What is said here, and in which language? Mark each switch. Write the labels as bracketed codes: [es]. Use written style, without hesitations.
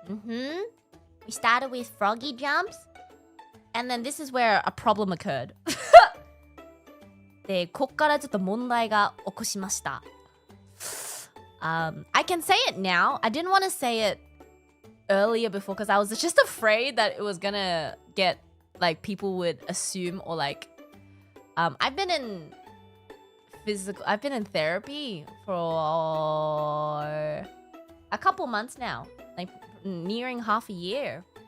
[en] We started with froggy jumps. And then this is where a problem occurred. [ja] で、こっからちょっと問題が起こしました。 [en] I can say it now. I didn't want to say it earlier before because I was just afraid that it was gonna get like people would assume or like I've been in therapy for a couple months now, like nearing half a year.